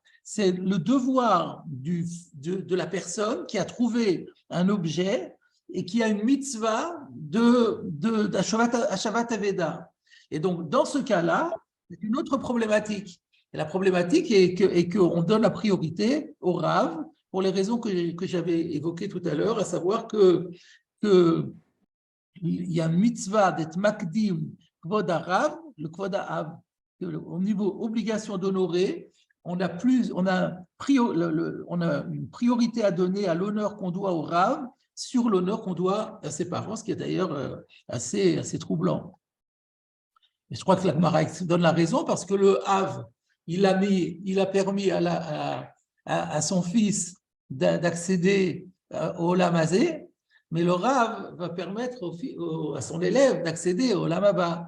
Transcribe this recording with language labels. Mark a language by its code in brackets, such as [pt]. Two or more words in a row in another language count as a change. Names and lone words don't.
[fr] C'est le devoir de la personne qui a trouvé un objet et qui a une mitzvah d' [he] השבת אבידה. [fr] Et donc, dans ce cas-là, c'est une autre problématique. Et la problématique est qu'on donne la priorité au Rav pour les raisons que j'avais évoquées tout à l'heure, à savoir que il y a une mitzvah d'être [he] מקדים כבוד הרב, [fr] le [he] כבוד הרב, [fr] au niveau obligation d'honorer, on a une priorité à donner à l'honneur qu'on doit au Rav sur l'honneur qu'on doit à ses parents, ce qui est d'ailleurs assez troublant. Et je crois que la Gemara donne la raison parce que le Hav, il a permis à son fils d'accéder au [he] עולם הזה, [fr] mais le Rav va permettre à son élève d'accéder au [he] עולם הבא.